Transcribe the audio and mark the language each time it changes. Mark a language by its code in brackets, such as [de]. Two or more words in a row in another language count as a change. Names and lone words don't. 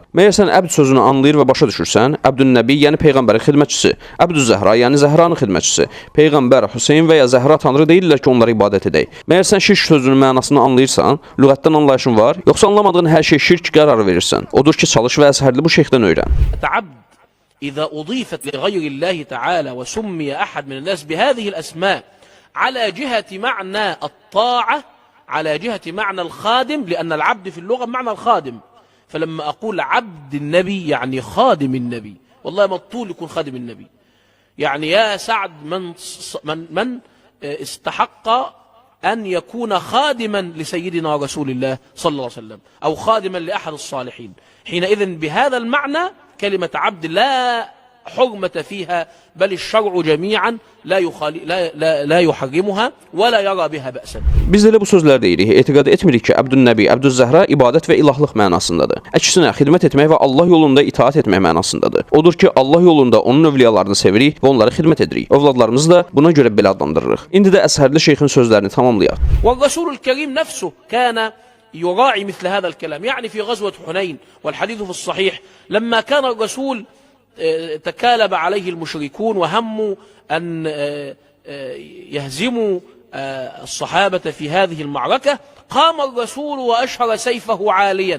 [az] Məyər sən Əbd sözünü anlayır və başa düşürsən, Əbdünnəbi, yəni Peyğəmbərin xidmətçisi, Əbdüzzəhra, yəni Zəhranın xidmətçisi, Peyğəmbər, Hüseyn və ya Zəhra tanrı deyirlər ki, onlara ibadət edək. Məyər sən şirk sözünün mənasını anlayırsan, lüğətdən anlayışın var, yoxsa anlamadığın hər şey şirk qərarı verirsən? Odur ki, çalış və əzhərli bu şeyxdən öyrən. [ar] إذا أضيفت لغير الله تعالى وسمي أحد من الناس بهذه الأسماء على جهة معنى الطاعة، على جهة معنى الخادم، لأن العبد في اللغة معنى الخادم، فلما أقول عبد النبي يعني خادم النبي، والله ما الطول يكون خادم النبي، يعني يا سعد من استحق أن يكون خادما لسيدنا رسول الله صلى الله عليه وسلم أو خادما لأحد الصالحين. حينئذ بهذا المعنى كلمة عبد لا حرمة فيها، بل الشرع جميعا لا يحرمها ولا يرى بها بأسا. [az] Biz elə bu sözlər deyirik, etiqad etmirik ki, Əbdünnəbi, Əbdüzzəhra ibadət və ilahlıq mənasındadır. Əksinə, xidmət etmək və Allah yolunda itaat etmək mənasındadır. Odur ki, Allah yolunda onun övliyalarını sevirik və onlara xidmət edirik. Övladlarımızı da buna görə belə adlandırırıq. İndi də əzhərli şeyxin sözlərini tamamlayaq. [ar] والرسول الكريم نفسه كان يراعي مثل هذا الكلام، يعني في غزوة حنين والحديث في الصحيح لما كان الرسول تكالب عليه المشركون وهموا أن يهزموا الصحابة في هذه المعركة، قام الرسول وأشهر سيفه عاليا.